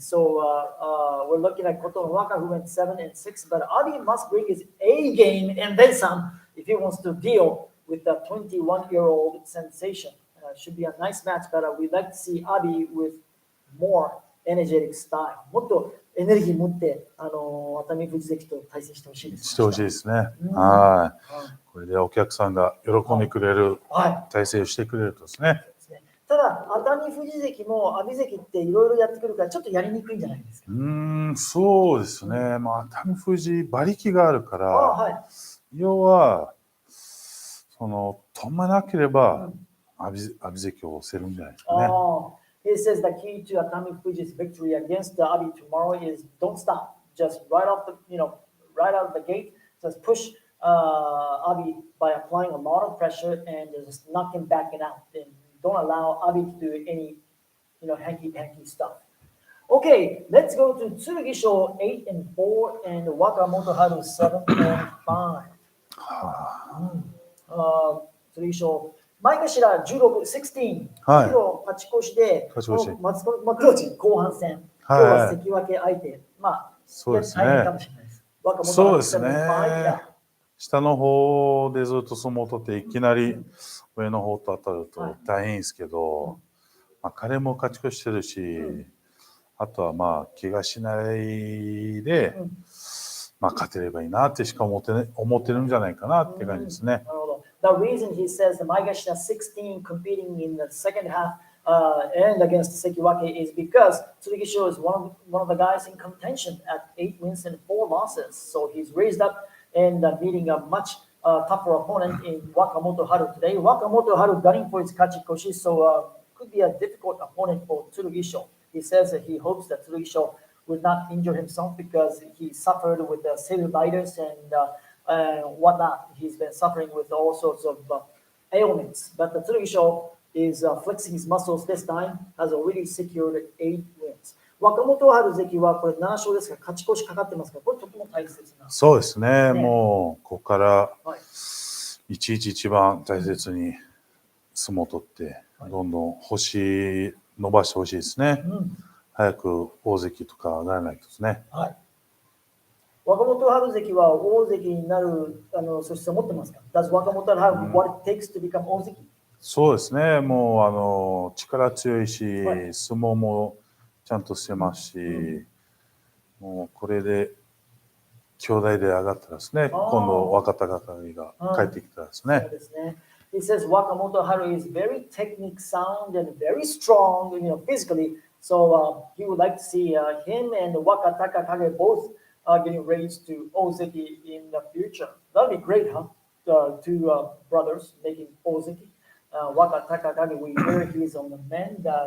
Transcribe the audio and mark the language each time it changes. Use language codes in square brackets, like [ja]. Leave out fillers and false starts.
[en] So we're looking at Kotonowaka who went 7-6, but Abi must bring his A game and then some if he wants to deal with the 21-year-old sensation. Should be a nice match, but we'd like to see Abi with more energetic style. [ja] もっとエネルギー持ってATAMIFUJI関と対戦してほしいです。してほしいですね。はい。これでお客さんが喜んでくれる体制をしてくれるとですね。ただ、ATAMIFUJI関も阿炎関っていろいろやってくるからちょっとやりにくいんじゃないですか。そうですね。まあATAMIFUJI馬力があるから、要は止まなければ阿炎関を押せるんじゃないですかね。 [en] He says the key to ATAMIFUJI's victory against Abi tomorrow is don't stop. Just right out of the gate, just push Abi by applying a lot of pressure and just knock him back and out. And don't allow Abi to do any, hanky-panky stuff. Okay, let's go to Tsurugisho 8-4 and Wakamoto Haru 7-5. Tsurugisho. [ja] 前頭16、16、勝ち越しで、マクローチ後半戦、今日は関脇相手、そうですね。大変かもしれないです。そうですね。下の方でずっと相撲を取っていきなり上の方と当たると大変ですけど、まあ、彼も勝ち越してるし、あとはまあ怪我しないで、まあ、勝てればいいなってしか思ってるんじゃないかなって感じですね。 [en] The reason he says the Maigashina 16 competing in the second half and against Sekiwake is because Tsurugisho is one of the guys in contention at 8 wins and 4 losses. So he's raised up and meeting a much tougher opponent in Wakamoto Haru today. Wakamoto Haru gunning for his Kachikoshi, so could be a difficult opponent for Tsurugisho. He says that he hopes that Tsurugisho would not injure himself because he suffered with cellulitis and whatnot. He's been suffering with all sorts of ailments. But Tsurugisho is flexing his muscles this time, has already secured 8 wins. [ja] 若本春関はこれ7勝ですが勝ち越しかかってますから、これとても大切な。そうですね。もうここからいちいち一番大切に相撲を取って、どんどん星伸ばしてほしいですね。早く大関とか上がらないとですね。はい。若本春関は大関になる素質を持ってますか？ [en] Does 若本春 have what it takes to become 大関？ [ja] そうですね。もう力強いし、相撲もちゃんとしてますし、もうこれで兄弟で上がったらですね、今度若隆景が帰ってきたらですね。そうですね。 [en] He says Wakamoto Haru is very technique sound and very strong, physically. So he would like to see him and Wakatakakage both getting raised to Ozeki in the future. That'd be great, huh? Two brothers making Ozeki. Wakatakakage, we hear he's on the mend.